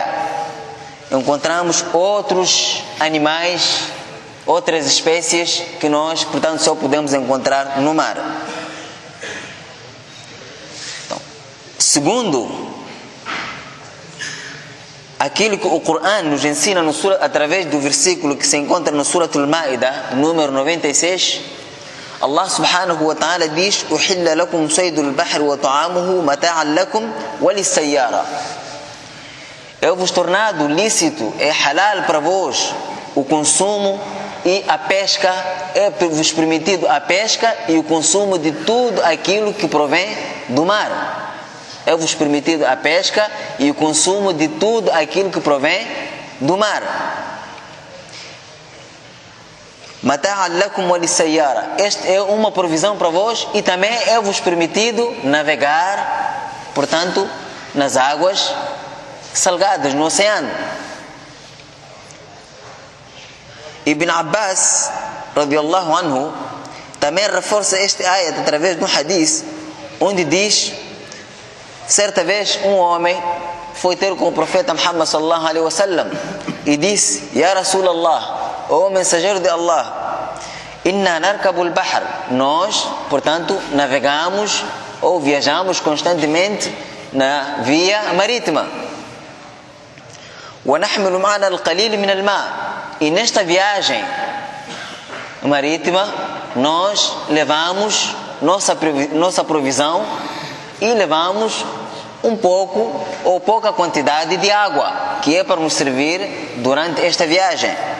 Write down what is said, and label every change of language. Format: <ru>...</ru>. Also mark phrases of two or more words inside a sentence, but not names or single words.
<pt>Encontramos outros animais, outras espécies que nós, portanto, só podemos encontrar no mar. Então, segundo aquilo que o Coran nos ensina no através do versículo que se encontra no Suratul Ma'idah, número 96, Allah</pt> <ar>سبحانه وتعالى</ar> <pt>diz:</pt> <ar>"أحل لكم صيد البحر وطعامه متاعا لكم وللسيارة."</ar> <pt>É vos tornado lícito, é halal para vós o consumo e a pesca, é vos permitido a pesca e o consumo de tudo aquilo que provém do mar. É vos permitido a pesca e o consumo de tudo aquilo que provém do mar.</pt> <ar>متاعا لكم وللسيارة.</ar> <pt>Esta é uma provisão para vós e também é vos permitido navegar, portanto, nas águas salgadas, no oceano.</pt> <ar>ابن عباس رضي الله عنه,</ar> <pt>também reforça este ayat através de um hadith, onde diz: certa vez um homem foi ter com o profeta Muhammad</pt> <ar>صلى الله عليه وسلم</ar> <pt>e disse:</pt> <ar>"يا رسول الله,</ar> <pt>ó mensageiro de Allah,</pt> <ar>إنا نركب البحر."</ar> <pt>Nós, portanto, navegamos ou viajamos constantemente na via marítima.</pt> <ar>"ونحمل معنا القليل من الماء."</ar> <pt>E nesta viagem marítima nós levamos nossa provisão e levamos um pouco ou pouca quantidade de água, que é para nos servir durante esta viagem.</pt>